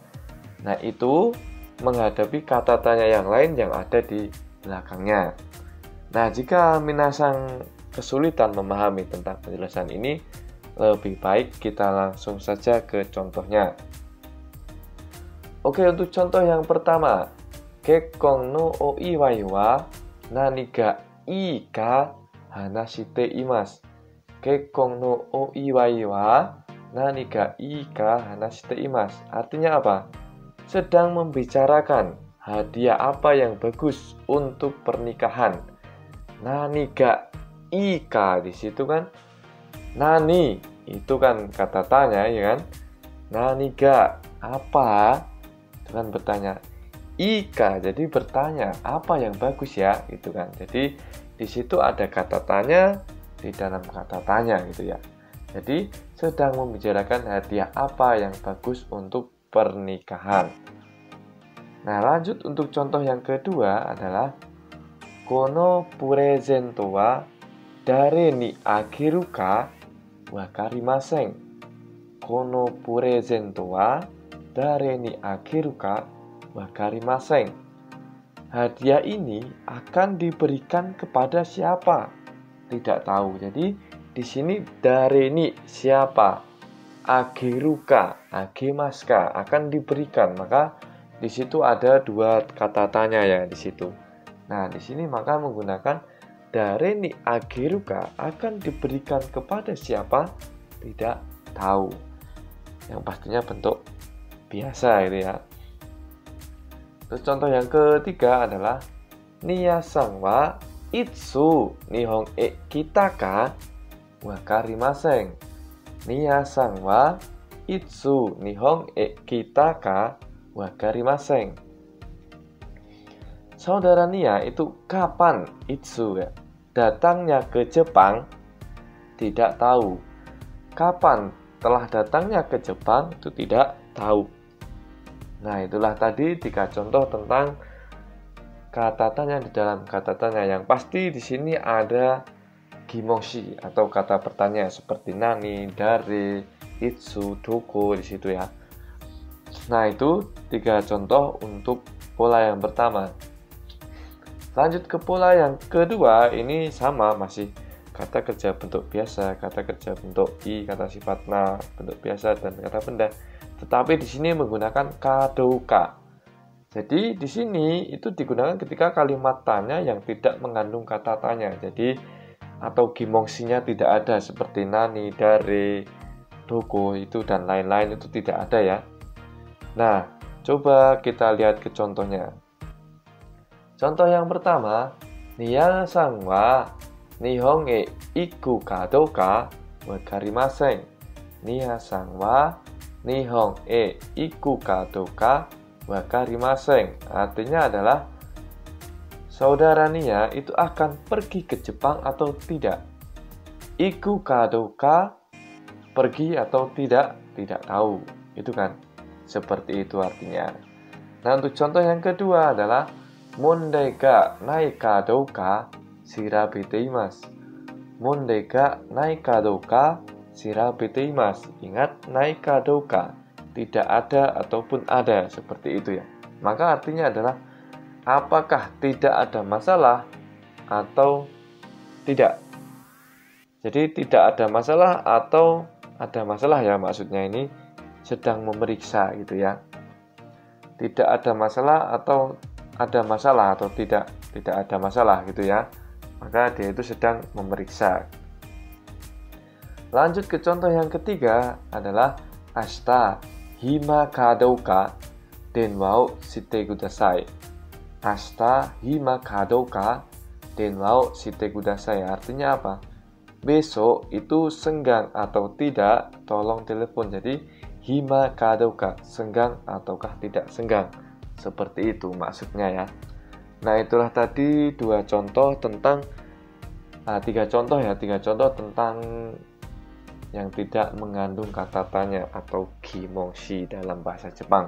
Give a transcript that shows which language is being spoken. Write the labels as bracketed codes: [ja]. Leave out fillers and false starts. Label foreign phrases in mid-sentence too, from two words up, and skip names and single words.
[id] Nah itu menghadapi kata tanya yang lain yang ada di belakangnya. Nah, jika Minasang kesulitan memahami tentang penjelasan ini, lebih baik kita langsung saja ke contohnya. Oke, untuk contoh yang pertama, [ja] 結婚のお祝いは何がいいか話しています. 結婚のお祝いは何がいいか話しています. [id] Artinya apa? Sedang membicarakan hadiah apa yang bagus untuk pernikahan. [ja] 何がいいか [id] di situ kan. Nani itu kan kata tanya ya kan. [ja] 何が [id] apa? Itu kan bertanya. Ika jadi bertanya apa yang bagus ya gitu kan. Jadi di situ ada kata tanya di dalam kata tanya gitu ya. Jadi sedang membicarakan hadiah apa yang bagus untuk pernikahan. Nah, lanjut untuk contoh yang kedua adalah [ja] このプレゼントは誰にあげるか分かりません. このプレゼントは誰にあげるか分かりません. [id] Hadiah ini akan diberikan kepada siapa? Tidak tahu. Jadi di sini [ja] 誰に [id] siapa? [ja] あげるか、あげますか [id] akan diberikan. Maka di situ ada dua kata tanya ya di situ. Nah, di sini maka menggunakan [ja] 誰にあげるか [id] akan diberikan kepada siapa? Tidak tahu. Yang pastinya bentuk biasa itu ya. Terus contoh yang ketiga adalah [ja] ニアさんはいつ日本へ来たか分かりません. ニアさんはいつ日本へ来たか分かりません. [id] Saudara Nia itu kapan itsu ya? Datangnya ke Jepang tidak tahu. Kapan telah datangnya ke Jepang itu tidak tahu. Nah, itulah tadi 3 contoh tentang kata tanya di dalam kata tanya. Yang pasti di sini ada gimongshi atau kata pertanyaan seperti [ja] 何、誰、いつ、どこ [id] di situ ya. Nah, itu 3 contoh untuk pola yang pertama. Lanjut ke pola yang kedua, ini sama masih kata kerja bentuk biasa, kata kerja bentuk i, kata sifat na bentuk biasa dan kata benda. Tetapi di sini menggunakan kadoka. Jadi di sini itu digunakan ketika kalimat tanya yang tidak mengandung kata tanya. Jadi atau gimongsinya tidak ada seperti [ja] 何、誰、どこ [id] itu dan lain-lain itu tidak ada ya. Nah, coba kita lihat ke contohnya. Contoh yang pertama, [ja] ニアさんは日本へ行くかどうか分かりません. ニアさんは日本へ行くかどうか分かりません. [id] Artinya adalah saudara Nia itu akan pergi ke Jepang atau tidak? [ja] 行くかどうか, [id] pergi atau tidak? Tidak tahu. Itu kan, seperti itu artinya. Nah, untuk contoh yang kedua adalah [ja] 問題がないかどうか調べています. 問題がないかどうか調べています. [id] Ingat, [ja] ないかどうか, [id] tidak ada ataupun ada, seperti itu ya. Maka artinya adalah apakah tidak ada masalah atau tidak. Jadi tidak ada masalah atau ada masalah ya, maksudnya ini sedang memeriksa gitu ya. Tidak ada masalah atau ada masalah atau tidak ada masalah gitu ya. Maka dia itu sedang memeriksa. Lanjut ke contoh yang ketiga adalah [ja] 明日暇かどうか電話をしてください. 明日暇かどうか電話をしてください. [id] Artinya apa? Besok itu senggang atau tidak, tolong telepon. Jadi [ja] 暇かどうか, [id] senggang ataukah tidak senggang. Seperti itu maksudnya ya. Nah, itulah tadi tiga contoh tentang yang tidak mengandung kata tanya atau kimongshi dalam bahasa Jepang.